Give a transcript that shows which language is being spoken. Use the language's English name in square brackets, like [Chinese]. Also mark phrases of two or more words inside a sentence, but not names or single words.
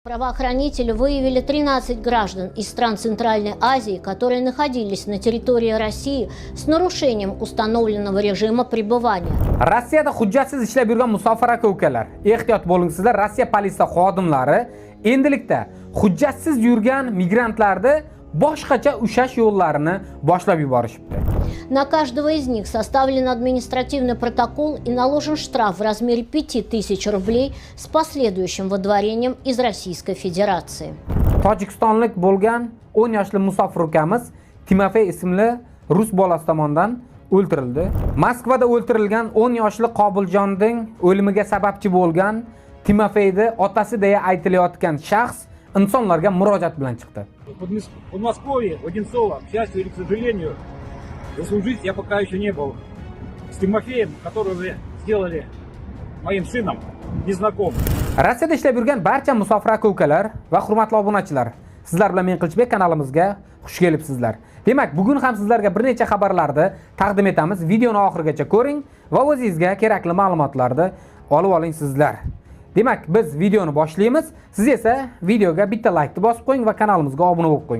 [Russian] Правоохранители выявили 13 граждан из стран Центральной Азии, которые находились на территории России с нарушением установленного режима пребывания. [Uzbek] Rossiyada hujjatsiz ishlab yurgan musofir aka-ukalar, ehtiyot bo'ling sizlar. Rossiya politsiya xodimlari endilikda hujjatsiz yurgan migrantlarni boshqacha ushlash yo'llarini boshlab yuborishibdi. [Russian] На каждого из них составлен административный протокол и наложен штраф в размере 5000 рублей с последующим выдворением из Российской Федерации. [Uzbek] Tojikistonlik bo'lgan 10 yoshli musofir ukamiz Timofey ismli rus bolasi tomonidan o'ldirildi. Moskvada o'ldirilgan 10 yoshli Qobiljonning o'limiga sababchi bo'lgan Timofeyni otasi deya aytilayotgan shaxs insonlarga murojaat bilan chiqdi. [Russian] В Подмосковье, в Одинцово, к счастью или к сожалению, заслужить я пока еще не был. С Тимофеем, которого вы сделали моим сыном, не знаком. [Uzbek] Rossiyada ishlab yurgan barcha musofir aka-ukalar va hurmatli obunachilar, sizlar bilan men Qilichbek kanalimizga xush kelibsizlar. Demak, bugun ham sizlarga bir necha xabarlarni taqdim etamiz. Videoni oxirigacha ko'ring va o'zingizga kerakli ma'lumotlarni olib oling sizlar. Demak, biz videoni boshlaymiz. Siz esa videoga bitta like bosib qo'ying va kanalimizga obuna bo'lib qo'ying.